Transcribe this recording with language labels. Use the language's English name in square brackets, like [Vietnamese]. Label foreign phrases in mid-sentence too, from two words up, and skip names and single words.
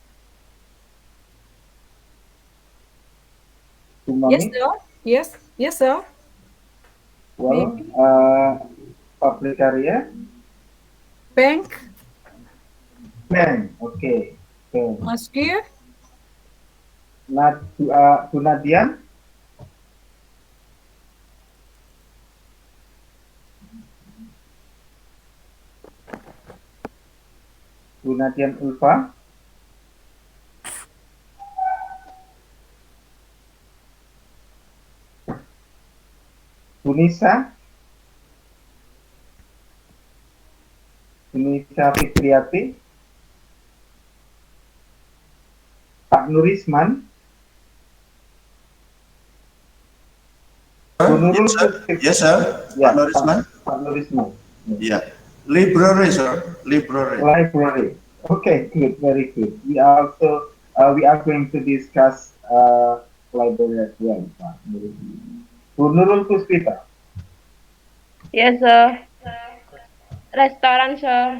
[English] Bu Yes, Mamit. sir. Yes, sir. Well, public area. Bank, Bank. Okay. Bank. masjid, Bu Nadian. Bu Nadian Ulfa. Bu Nisa. Bu Nisa Fitriati. Pak Nurisman. Bu Nurul Fitriati. yes, sir. Ya, Pak Nurisman. Pak Nurisman. Yeah. Library, sir. Library. Library. Okay, good, very good. We are also we are going to discuss library as well, Pak Nurisman. Bu Nurul Puspita. yes, sir. Restaurant, sir.